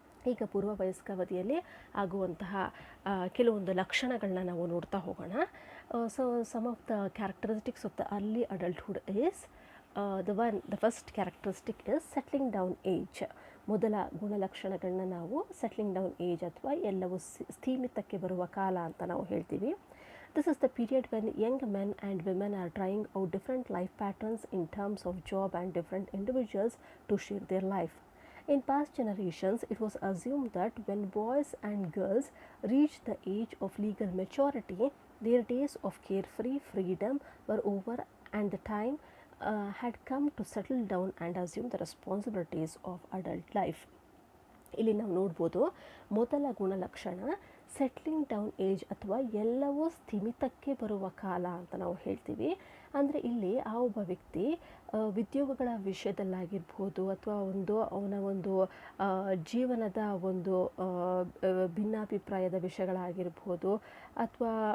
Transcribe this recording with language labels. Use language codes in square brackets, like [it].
[kn] ಈಗ ಪೂರ್ವ ವಯಸ್ಕಾವಧಿಯಲ್ಲಿ ಆಗುವಂತಹ ಕೆಲವೊಂದು ಲಕ್ಷಣಗಳನ್ನ ನಾವು ನೋಡ್ತಾ ಹೋಗೋಣ. [en] So some of the characteristics of the early adulthood is the first characteristic is settling down age. [kn] ಮೊದಲ ಗುಣಲಕ್ಷಣಗಳನ್ನ ನಾವು ಸೆಟ್ಲಿಂಗ್ ಡೌನ್ ಏಜ್ ಅಥವಾ ಎಲ್ಲವೂ ಸ್ಥೀಮಿತಕ್ಕೆ ಬರುವ ಕಾಲ ಅಂತ ನಾವು ಹೇಳ್ತೀವಿ. [en] This is the period when young men and women are trying out different life patterns in terms of job and different individuals to share their life. In past generations, it was assumed that when boys and girls reached the age of legal maturity, their days of carefree freedom were over and the time had come to settle down and assume the responsibilities of adult life. [kn] ಇಲ್ಲಿ ನಾವು ನೋಡ್ಬೋದು, ಮೊದಲ ಗುಣಲಕ್ಷಣ settling down age ಅಥವಾ ಎಲ್ಲವೂ ಸ್ಥಿಮಿತಕ್ಕೆ ಬರುವ ಕಾಲ ಅಂತ ನಾವು ಹೇಳ್ತೀವಿ. ಅಂದರೆ ಇಲ್ಲಿ ಆ ಒಬ್ಬ ವ್ಯಕ್ತಿ ಉದ್ಯೋಗಗಳ ವಿಷಯದಲ್ಲಾಗಿರ್ಬೋದು, ಅಥವಾ ಅವನ ಒಂದು ಜೀವನದ ಒಂದು ಭಿನ್ನಾಭಿಪ್ರಾಯದ ವಿಷಯಗಳಾಗಿರ್ಬೋದು, ಅಥವಾ